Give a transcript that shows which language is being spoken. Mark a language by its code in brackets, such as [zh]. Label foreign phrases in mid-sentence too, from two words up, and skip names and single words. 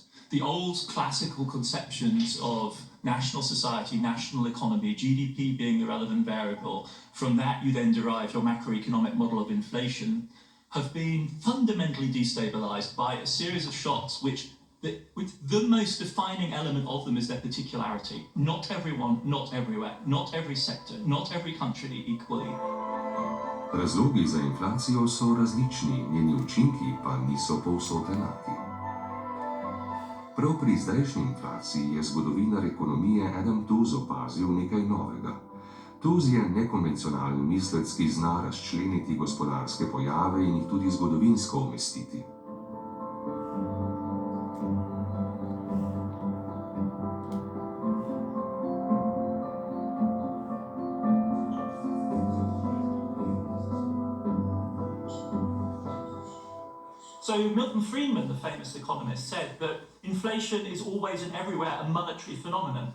[en] The old classical conceptions of national society, national economy, GDP being the relevant variable, from that you then derive your macroeconomic model of inflation, have been fundamentally destabilized by a series of shocks which the most defining element of them is their particularity. Not everyone, not everywhere, not every sector, not every country equally. [sl] Razlogi za inflacijo so različni, njeni učinki pa niso povsod enaki. Prav pri zdajšnji inflaciji je zgodovinar ekonomije Adam Tooze opazil nekaj novega. Tooze je nekonvencionalni mislec, ki zna razčleniti gospodarske pojave in jih tudi zgodovinsko umestiti. [en] So Milton Friedman, the famous economist, said that inflation is always and everywhere a monetary phenomenon.